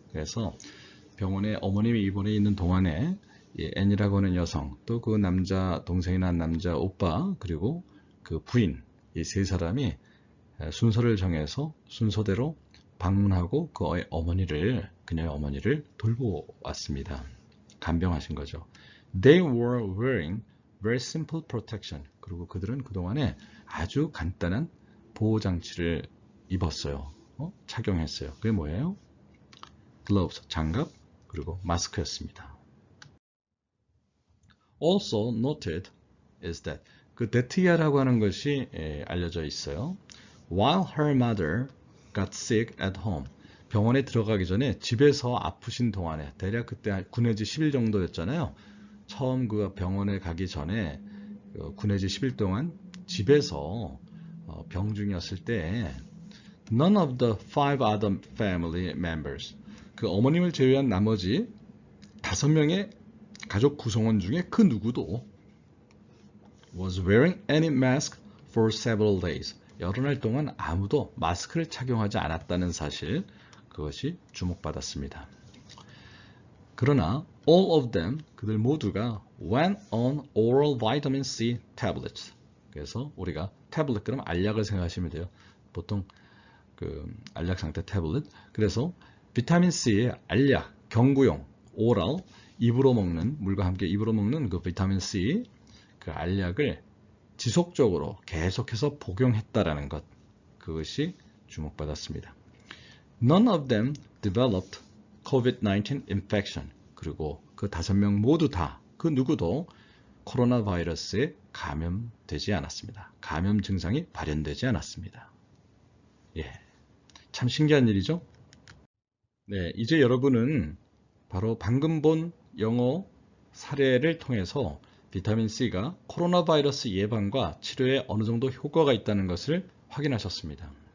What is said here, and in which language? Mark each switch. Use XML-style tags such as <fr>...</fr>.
<ko>그래서 병원에 어머님이 입원해 있는 동안에 N이라고 하는 여성, 또 그 남자 동생이나 남자 오빠, 그리고 그 부인, 이 세 사람이 순서를 정해서 순서대로 방문하고 그녀의 어머니를 돌보았습니다. 간병하신 거죠.</ko> <en>They were wearing very simple protection.</en> <ko>그리고 그들은 그동안에 아주 간단한 보호장치를 입었어요. 착용했어요. 그게 뭐예요? gloves, 장갑, 그리고 마스크였습니다.</ko> <en>Also noted is that,</en> <ko>그 that야라고 하는 것이 알려져 있어요.</ko> <en>While her mother got sick at home,</en> <ko>병원에 들어가기 전에 집에서 아프신 동안에, 대략 그때 군내지 10일 정도였잖아요. 처음 그 병원에 가기 전에 군내지 10일 동안 집에서 병중이었을 때</ko> <en>none of the 5 other family members,</en> <ko>그 어머님을 제외한 나머지 5명의 가족 구성원 중에 그 누구도</ko> <en>was wearing any mask for several days,</en> <ko>여러 날 동안 아무도 마스크를 착용하지 않았다는 사실, 그것이 주목받았습니다. 그러나</ko> <en>all of them,</en> <ko>그들 모두가</ko> <en>went on oral vitamin C tablets.</en> <ko>그래서 우리가 태블릿 그러면 알약을 생각하시면 돼요. 보통 그 알약 상태 태블릿. 그래서 비타민 C의 알약, 경구용, 오럴, 입으로 먹는, 물과 함께 입으로 먹는 그 비타민 C, 그 알약을 지속적으로 계속해서 복용했다라는 것, 그것이 주목받았습니다.</ko> <en>None of them developed COVID-19 infection.</en> <ko>그리고 그 5명 모두 다, 그 누구도 코로나 바이러스에 감염되지 않았습니다. 감염 증상이 발현되지 않았습니다. 예, 참 신기한 일이죠? 네, 이제 여러분은 바로 방금 본 영어 사례를 통해서 비타민C가 코로나 바이러스 예방과 치료에 어느 정도 효과가 있다는 것을 확인하셨습니다.</ko>